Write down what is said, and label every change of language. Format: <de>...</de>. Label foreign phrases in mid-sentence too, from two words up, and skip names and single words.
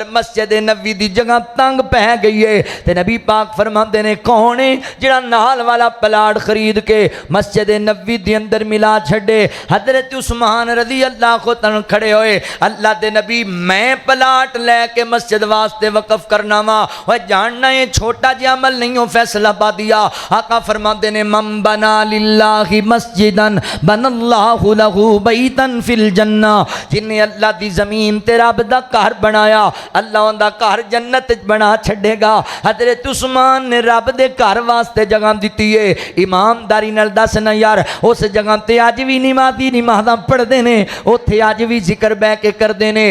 <pa>مسجد نبی دی جگہ تنگ پے گئی ہے تے نبی پاک فرماتے نے کون ہے جیہڑا نال والا پلاٹ خرید کے مسجد نبی دے اندر ملا چھڈے. हजरत उस्मान</pa> <ar>رضي الله تعالى</ar> <pa>کھڑے ہوئے، اللہ دے نبی میں پلاٹ لیکے مسجد واسطے وقف کرنا وا، وہ جاننا ہے چھوٹا جیہا عمل نہیں ہو، فیصلہ پا دیا. آقا فرماتے نے</pa> <ar>من بنى لله مسجدا بنى الله له بيتا في الجنة.</ar> <pa>جنہاں اللہ دی زمین تے رب دا گھر بنایا، اللہ اُنکا گھر جنت بنا چھڈےگا. حضرت عثمان نے رب دے گھر واسطے جگہ دی ہے. ایمانداری نال دس نا یار، اُس جگہ تے اج بھی نمازی نمازاں پڑھتے ہیں، اُتھے اج بھی ذکر بہہ کے کرتے ہیں.</pa>